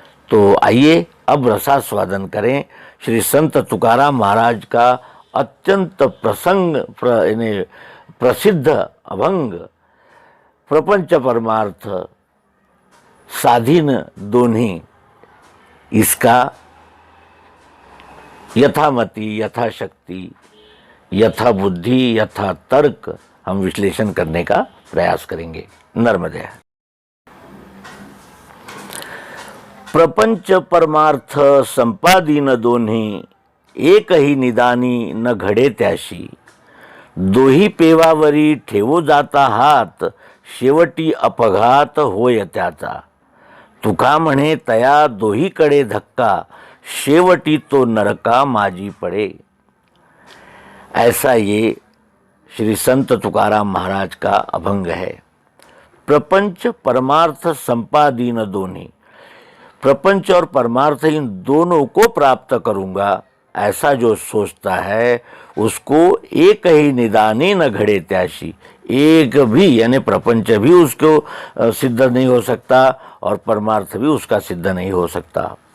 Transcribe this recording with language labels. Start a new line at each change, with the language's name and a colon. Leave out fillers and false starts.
Hindi: तो आइए अब रसास्वादन करें श्री संत तुकाराम महाराज का अत्यंत प्रसिद्ध अभंग
Marathi: प्रपंच परमार्थ साधीन दोन्ही,
Hindi: इसका यथामति, यथाशक्ति, यथा बुद्धि, यथा तर्क हम विश्लेषण करने का प्रयास करेंगे। नर्मदे।
Marathi: प्रपंच परमार्थ संपादीन दोन्ही, एक ही निदानी न घडे त्याशी, दोही पेवावरी ठेवो जाता हात, शेवटी अपघात होय त्याचा, तुका म्हणे तया दोहीकडे धक्का, शेवटी तो नरका माजी पड़े।
Hindi: ऐसा ये श्री संत तुकाराम महाराज का अभंग है।
Marathi: प्रपंच परमार्थ संपादीन दोन्ही,
Hindi: प्रपंच और परमार्थ इन दोनों को प्राप्त करूंगा ऐसा जो सोचता है उसको
Marathi: एक ही निदानी न घड़े त्याशी,
Hindi: एक भी यानी प्रपंच भी उसको सिद्ध नहीं हो सकता और परमार्थ भी उसका सिद्ध नहीं हो सकता।